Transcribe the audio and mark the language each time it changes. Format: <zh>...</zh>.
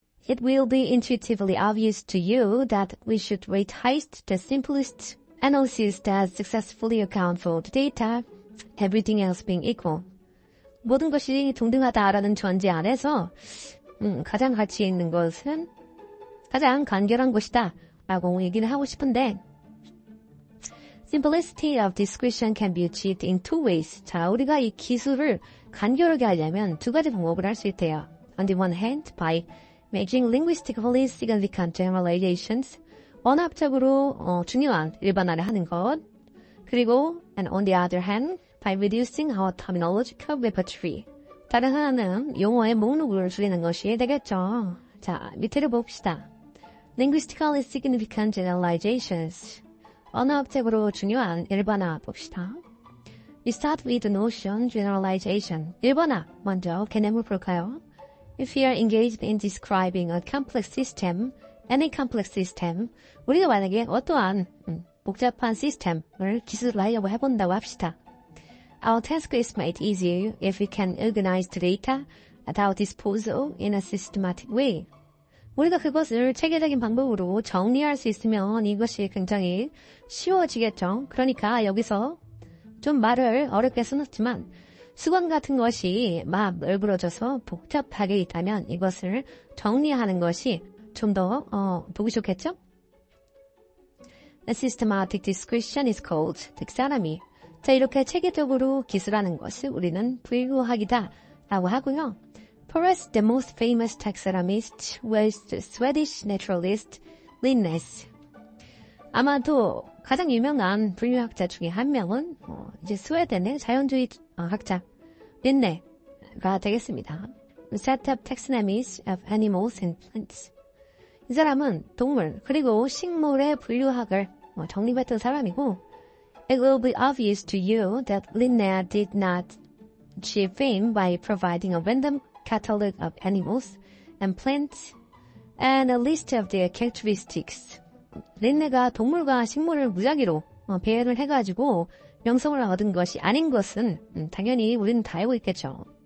<en>it will be intuitively obvious to you that we should rate highest the simplest analysis that successfully account for the data, everything else being equal.</en> <ko>모든 것이 동등하다라는 전제 안에서 가장 가치 있는 것은 가장 간결한 것이다 라고 얘기를 하고 싶은데</ko> <en>Simplicity of description can be achieved in two ways.</en> <ko>자, 우리가 이 기술을 간결하게 하려면 두 가지 방법을 할 수 있대요.</ko> <en>On the one hand, by making linguistically significant generalizations,</en> <ko>언어학적으로 중요한 일반화를 하는 것. 그리고</ko> <en>and on the other hand, by reducing our terminological repertoire.</en> <ko>다른 하나는 용어의 목록을 줄이는 것이 되겠죠. 자, 밑에를 봅시다.</ko> <en>Linguistically significant generalizations.</en> <ko>언어학적으로 중요한 일반화 봅시다.</ko> <en>We start with the notion generalization.</en> <ko>일반화, 먼저 개념을 볼까요?</ko> <en>If we are engaged in describing a complex system, any complex system,</en> <ko>우리가 만약에 어떠한 복잡한 시스템을 기술하려고 해본다고 합시다.</ko> <en>Our task is made easier if we can organize the data at our disposal in a systematic way.</en> <ko>우리가 그것을 체계적인 방법으로 정리할 수 있으면 이것이 굉장히 쉬워지겠죠. 그러니까 여기서 좀 말을 어렵게 써놨지만 수건 같은 것이 막 넓어져서 복잡하게 있다면 이것을 정리하는 것이 좀 더 보기 좋겠죠?</ko> <en>A systematic description is called taxonomy.</en> <ko>자, 이렇게 체계적으로 기술하는 것을 우리는 분류하기다 라고 하고요.</ko> <en>Perhaps the most famous taxonomist was the Swedish naturalist Linnaeus.</en> <ko>아마도 가장 유명한 분류학자 중에 한 명은 이제 스웨덴의 자연주의 학자 린네가 되겠습니다.</ko> <en>Set up taxonomies of animals and plants.</en> <ko>이 사람은 동물 그리고 식물의 분류학을 정립했던 사람이고</ko> <en>It will be obvious to you that Linnaeus did not achieve fame by providing a random catalog of animals and plants and a list of their characteristics.</en> <ko>린네가 동물과 식물을 무작위로 배열을 해가지고 명성을 얻은 것이 아닌 것은 당연히 우리는 다 알고 있겠죠.</ko>